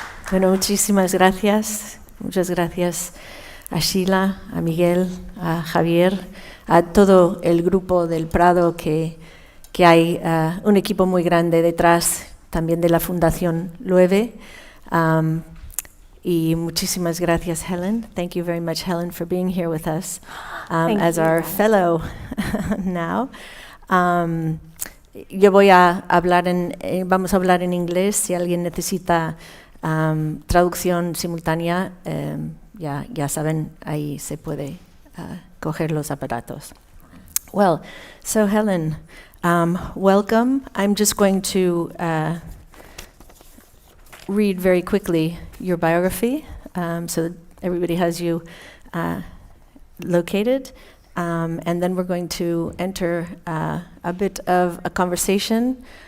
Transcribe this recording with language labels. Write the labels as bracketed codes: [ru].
[es] Bueno, muchísimas gracias. Muchas gracias a Sheila, a Miguel, a Javier, a todo el grupo del Prado, que hay un equipo muy grande detrás, también de la Fundación Loewe. Y muchísimas gracias, Helen. [en] Thank you very much, Helen, for being here with us as our fellow now. [es] Yo voy a hablar vamos a hablar en inglés. Si alguien necesita traducción simultánea, ya saben, ahí se puede coger los aparatos. [en] Well, so Helen, welcome. I'm just going to read very quickly your biography, so that everybody has you located, and then we're going to enter a bit of a conversation.